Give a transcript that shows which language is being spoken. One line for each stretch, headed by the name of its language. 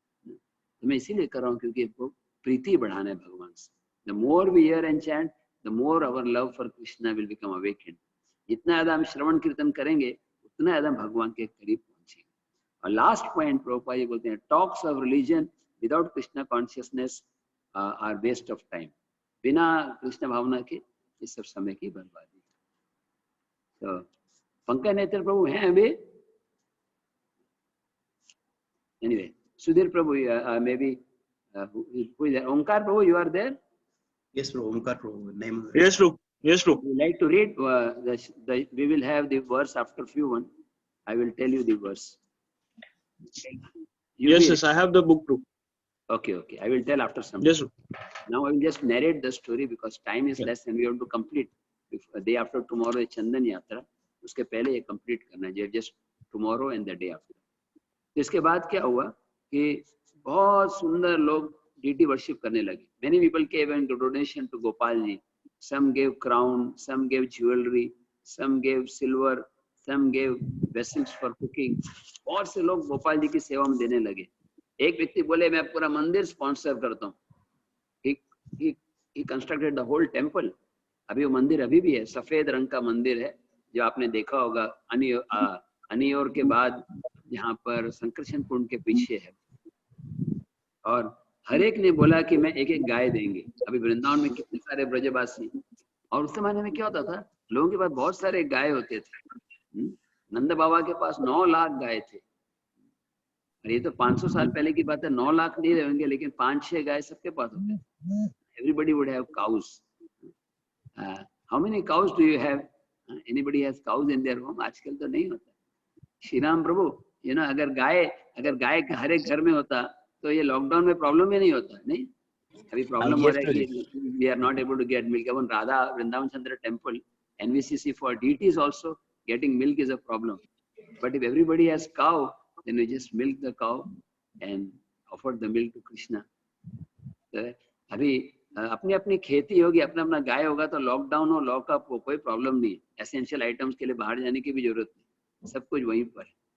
Hindi: तो मैं इसीलिए कर रहा हूँ क्योंकि वो प्रीति बढ़ाना है भगवान से।
English: The more we hear and chant, the more our love for Krishna will become awakened.
Hindi: जितना ज्यादा हम श्रवण कीर्तन करेंगे, उतना ज्यादा भगवान के करीब पहुंचेंगे। और लास्ट पॉइंट प्रभुपाद जी बोलते हैं,
English: Talks of religion without Krishna consciousness are waste of time.
Hindi: बिना कृष्ण भावना के इस सब समय की बर्बादी। तो पंकज नेत्र प्रभु हैं अभी?
English: Anyway, Sudhir Prabhu, maybe who is there? Omkar Prabhu, you are there? Yes, Prabhu. Omkar Prabhu. Name. Yes, Prabhu. Yes, Prabhu. Would you like to read? We will have the verse after few one. I will tell you the verse. Yes, I have the book too. Okay. I will tell after some. Yes, Prabhu. Now I will just narrate the story because time is less and we have to complete. Day after tomorrow is Chandan Yatra.
Hindi: उसके पहले ये complete करना है,
English: just tomorrow and the day after.
Hindi: इसके बाद क्या हुआ कि बहुत सुंदर लोग deity worship करने लगे.
English: Many people gave a donation to Gopal ji. Some gave crown, some gave jewelry, some gave silver, some gave vessels for cooking.
Hindi: बहुत से लोग गोपाल जी की सेवा में देने लगे. एक व्यक्ति बोले मैं पूरा मंदिर स्पॉन्सर करता हूँ.
English: He constructed the whole temple.
Hindi: अभी वो मंदिर अभी भी है, सफेद रंग का मंदिर है जो आपने देखा होगा अनियोर के बाद यहाँ पर संकर्षण कुंड के पीछे है। और हर एक ने बोला कि मैं एक एक गाय देंगे। अभी वृंदावन में कितने सारे ब्रजवासी, और उस जमाने में क्या होता था, लोगों के पास बहुत सारे गाय होते थे। नंद बाबा के पास 9 लाख गाय थे। और ये तो 500 साल पहले की बात है, 9 लाख नहीं रहेंगे लेकिन 5-6 गाय सबके पास होते थे।
English: Everybody would have cows. How many cows do you have? Anybody has cows in their home?
Hindi: आजकल तो नहीं होता। श्री राम प्रभु, अगर गाय हर एक घर में होता तो ये लॉकडाउन में प्रॉब्लम ही नहीं होता। नहीं, अभी प्रॉब्लम हो रहा है कि
English: we are not able to get milk. Even Radha Vrindavan Chandra temple, NVCC for deities also getting milk is a problem. But if everybody has cow, then we just milk the cow and offer the milk to Krishna.
Hindi: तो अभी अपनी अपनी खेती होगी, अपना अपना गाय होगा तो लॉकडाउन हो लॉकअप हो कोई प्रॉब्लम नहीं है। एसेंशियल आइटम्स के लिए बाहर जाने की भी जरूरत नहीं, सब कुछ वहीं पर है।